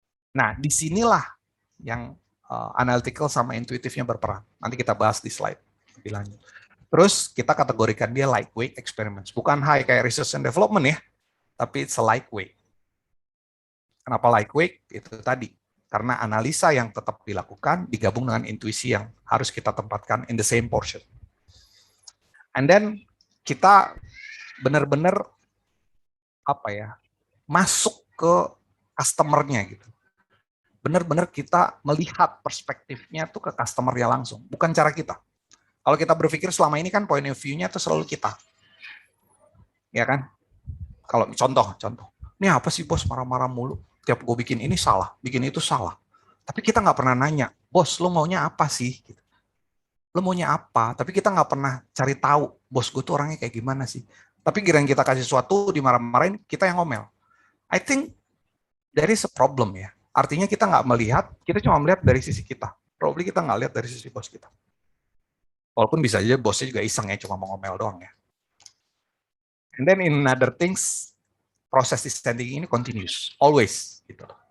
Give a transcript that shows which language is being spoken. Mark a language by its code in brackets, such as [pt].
[id] Nah, disinilah yang analytical sama intuitifnya berperan. Nanti kita bahas di slide lebih lanjut. Terus kita kategorikan dia lightweight experiments. Bukan high kayak research and development ya, tapi [en] it's a lightweight. [id] Kenapa lightweight? Itu tadi. Karena analisa yang tetap dilakukan digabung dengan intuisi yang harus kita tempatkan [en] in the same portion. [id] And then kita benar-benar masuk ke customer-nya gitu. Benar-benar kita melihat perspektifnya tuh ke customer-nya langsung, bukan cara kita. Kalau kita berpikir selama ini kan point of view-nya tuh selalu kita. Ya kan? Kalau contoh. Ini apa sih bos marah-marah mulu? Tiap gue bikin ini salah, bikin itu salah. Tapi kita nggak pernah nanya, bos lo maunya apa sih? Gitu. Lo maunya apa? Tapi kita nggak pernah cari tahu, bos gue tuh orangnya kayak gimana sih? Tapi kira kita kasih sesuatu, dimarah-marahin, kita yang ngomel. [en] I think there is a problem ya. [id] Artinya kita nggak melihat, kita cuma melihat dari sisi kita. Probably kita nggak lihat dari sisi bos kita. Walaupun bisa aja bosnya juga iseng ya, cuma mau ngomel doang ya. [en] And then in other things, [id] proses designing ini continuous, always gitu.